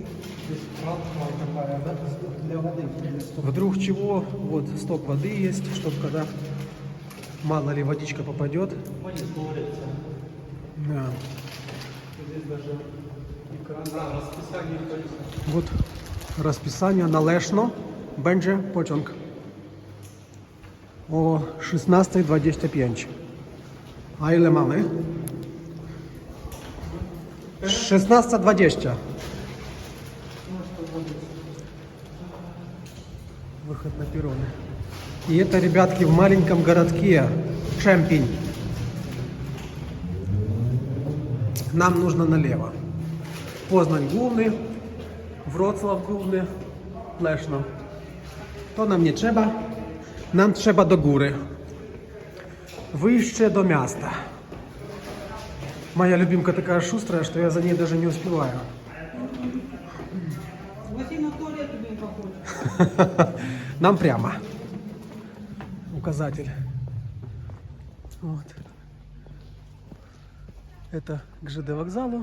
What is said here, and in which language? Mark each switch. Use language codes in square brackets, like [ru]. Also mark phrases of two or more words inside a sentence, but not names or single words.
[ru] Для воды. Вдруг чего, вот сток воды есть, чтобы когда мало ли водичка попадет. Да. Здесь даже экран, расписание. Вот расписание [pl] належно będzie pociąg o 16:25. A ile mamy? 16:20. [ru] Выход на перроны. И это, ребятки, в маленьком городке Чемпинь. Нам нужно налево. [pl] Poznań główny, Wrocław główny, Leszno. To nam nie trzeba. Nam trzeba do góry. Wyjście do miasta. [ru] Моя любимка такая шустрая, что я за ней даже не успеваю. Нам прямо. Указатель. Вот. Это к ЖД вокзалу.